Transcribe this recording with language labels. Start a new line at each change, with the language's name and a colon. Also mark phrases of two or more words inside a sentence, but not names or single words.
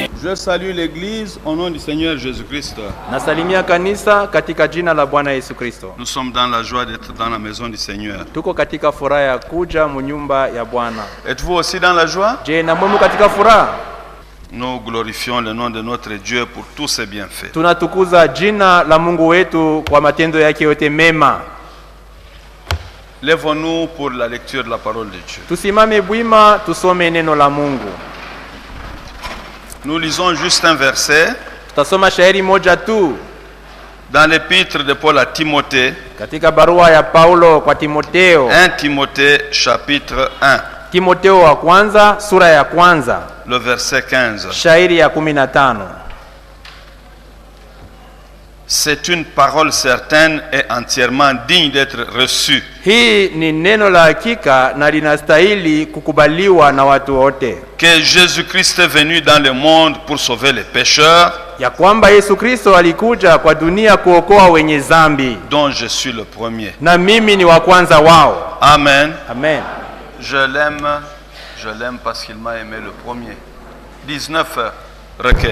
French: Je salue l'église au nom du Seigneur Jésus-Christ.
Swahili: Nasalimia kanisa katika jina la Bwana Yesu Kristo.
French: Nous sommes dans la joie d'être dans la maison du Seigneur.
Swahili: Tuko katika furaha ya kuja munyumba ya Bwana.
French: Êtes-vous aussi dans la joie?
Swahili: Je, na mwemu katika furaha?
French: Nous glorifions le nom de notre Dieu pour tous ses bienfaits.
Swahili: Tunatukuza jina la Mungu wetu kwa matendo yake yote mema.
French: Lèvons-nous pour la lecture de la parole de Dieu.
Swahili: Tusimame bwima tusome neno la Mungu.
French: Nous lisons juste un verset
Swahili: Tutasoma shairi moja tu
French: dans l'épître de Paul à Timothée,
Swahili: katika barua ya Paulo kwa Timotheo.
French: 1 Timothée chapitre 1,
Swahili: Timotheo wa kwanza sura ya kwanza
French: le verset 15.
Swahili: shairi ya 15.
French: C'est une parole certaine et entièrement digne d'être reçue.
Swahili: Hii ni neno la hakika na linastahili kukubaliwa na watu wote.
French: Que Jésus-Christ est venu dans le monde pour sauver les pécheurs,
Swahili: Ya kwamba Yesu Kristo alikuja kwa dunia kuokoa wenye zambi,
French: dont je suis le premier.
Swahili: na mimi ni wa kwanza wao. Amen. Amen.
French: Je l'aime parce qu'il m'a aimé le premier. 19 recueil.